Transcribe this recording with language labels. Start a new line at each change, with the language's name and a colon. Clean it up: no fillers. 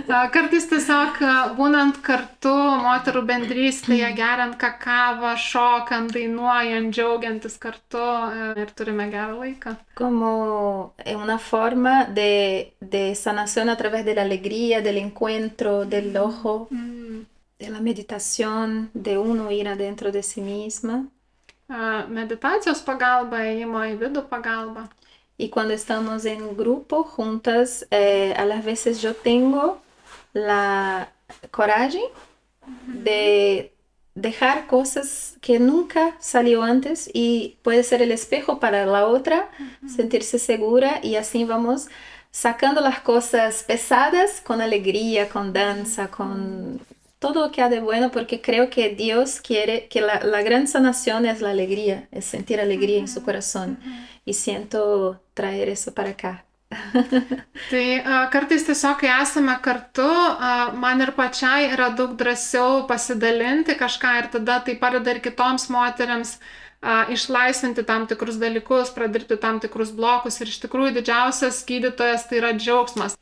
Lithuanian: Kartais tiesiog būnant kartu, moterų bendrystėje, geriant kakavą, šokant, dainuojant, džiaugiantis kartu ir turime gerą laiką.
Spanish: Como una forma de sanación a través de la alegría, del encuentro, del ojo, de la meditación, de uno ir adentro de sí misma.
Lithuanian: Meditacijos pagalba, ėjimo į vidų pagalba.
Spanish: Y cuando estamos en grupo, juntas, a las veces yo tengo la coraje de dejar cosas que nunca salió antes y puede ser el espejo para la otra, sentirse segura y así vamos sacando las cosas pesadas con alegría, con danza, con todo lo que ha de bueno, porque creo que Dios quiere que la gran sanación es la alegría, es sentir alegría en su corazón. Y siento traer eso para acá.
Lithuanian: Tai kartais tiesiog, kai esame kartu, man ir pačiai yra daug drąsiau pasidalinti kažką ir tada tai padeda ir kitoms moteriams išlaisvinti tam tikrus dalykus, pradirbti tam tikrus blokus ir iš tikrųjų didžiausias gydytojas tai yra džiaugsmas.